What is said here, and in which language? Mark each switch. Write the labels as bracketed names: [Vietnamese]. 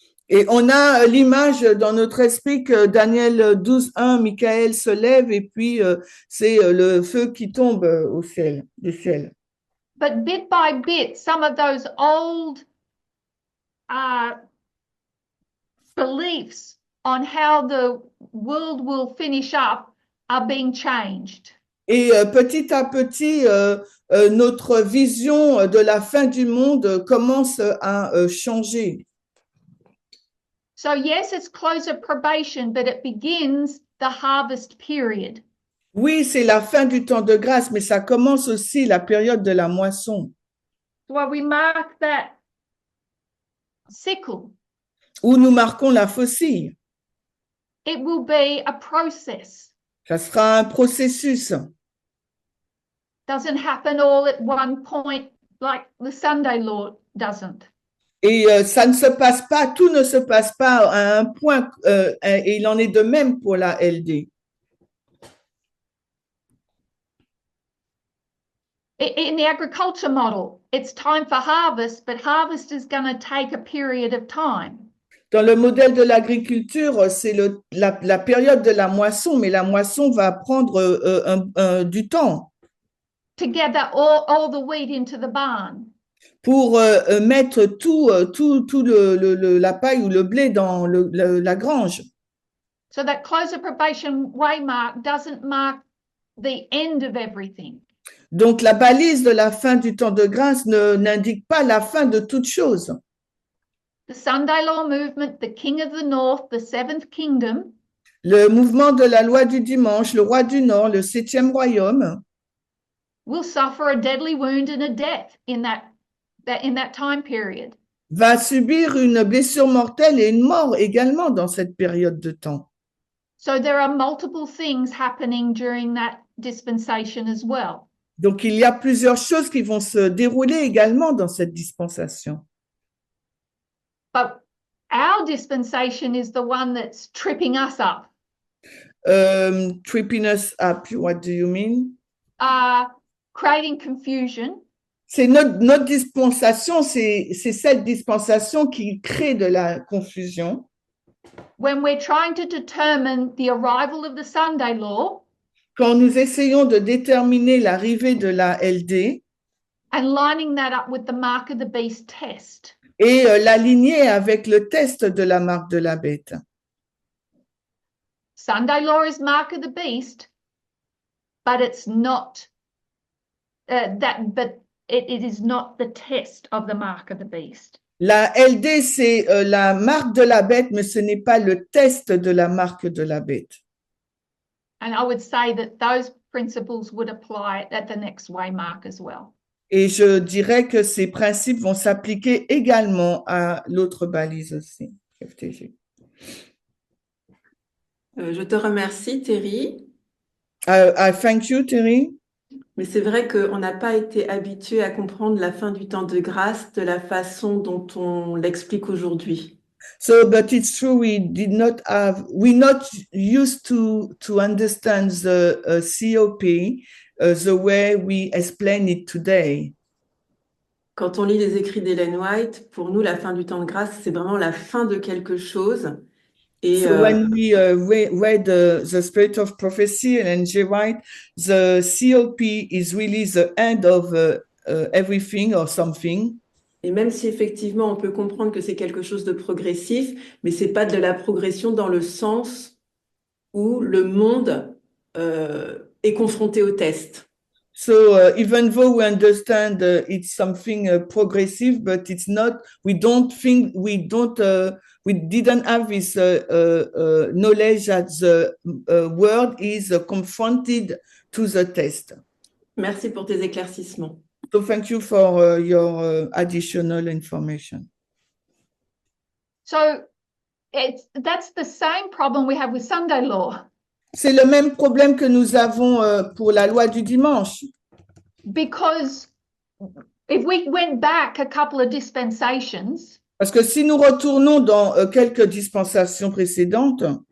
[French] Et on a l'image dans notre esprit que Daniel 12:1, Michael se lève et puis c'est le feu qui tombe au ciel, du ciel. [English] But bit by bit, some of those old beliefs on how the world will finish up are being changed. [French] Et petit à petit, notre vision de la fin du monde commence à changer. [English] So yes, it's close of probation, but it begins the harvest period. [French] Oui, c'est la fin du temps de grâce, mais ça commence aussi la période de la moisson, [English] Well, we mark that sickle. [French] où nous marquons la faucille. [English] It will be a process. [French] Ça sera un processus. [English] Doesn't happen all at one point like the Sunday law doesn't. [French] Et ça ne se passe pas, tout ne se passe pas à un point, et il en est de même pour la LD. [English] In the agriculture model, it's time for harvest, but harvest is going to take a period of time. [French] Dans le modèle de l'agriculture, c'est la période de la moisson, mais la moisson va prendre du temps [English] To gather all the wheat into the barn. [French] pour mettre tout la paille ou le blé dans la grange. [English] So that close of probation waymark doesn't mark the end of everything. [French] Donc, la balise de la fin du temps de grâce n'indique pas la fin de toute chose. [English] The Sunday law movement, the King of the North, the Seventh Kingdom, [French] Le mouvement de la loi du dimanche, le roi du Nord, le 7e royaume, [English] will suffer a deadly wound and a death in that time period. [French] va subir une blessure mortelle et une mort également dans cette période de temps. [English] So there are multiple things happening during that dispensation as well. [French] Donc, il y a plusieurs choses qui vont se dérouler également dans cette dispensation. [English] But our dispensation is the one that's tripping us up, Tripping us up, what do you mean? creating confusion, [French] C'est notre dispensation, c'est cette dispensation qui crée de la confusion. [English] when we're trying to determine the arrival of the Sunday law [French] Quand nous essayons de déterminer l'arrivée de la LD [English] and lining that up with the mark of the beast test. [French] et l'aligner avec le test de la marque de la bête. [English] Sunday law is mark of the beast, but it's not it is not the test of the mark of the beast. [French] La LD, c'est la marque de la bête, mais ce n'est pas le test de la marque de la bête. [English] And I would say that those principles would apply at the next waymark as well. [French] Et je dirais que ces principes vont s'appliquer également à l'autre balise aussi, FTG. Je te remercie, Terry. [English] I thank you, Terry. [French] Mais c'est vrai qu'on n'a pas été habitué à comprendre la fin du temps de grâce de la façon dont on l'explique aujourd'hui. [English] So, but it's true, we're not used to understand the COP the way we explain it today. [French] Quand on lit les écrits d'Ellen White, pour nous, la fin du temps de grâce, c'est vraiment la fin de quelque chose. Et [English] So when we read the Spirit of Prophecy and N.G. White, the COP is really the end of everything or something. [French] Et même si effectivement on peut comprendre que c'est quelque chose de progressif, mais c'est pas de la progression dans le sens où le monde est confronté au test. [English] So even though we understand it's something progressive, but it's not. We don't think we didn't have this knowledge that the world is confronted to the test. [French] Merci pour tes éclaircissements. [English] So thank you for your additional information. So that's the same problem we have with Sunday law, [French] C'est le même problème que nous avons pour la loi du dimanche. [English] because if we went back a couple of dispensations, [French] Parce que si nous retournons dans quelques dispensations précédentes,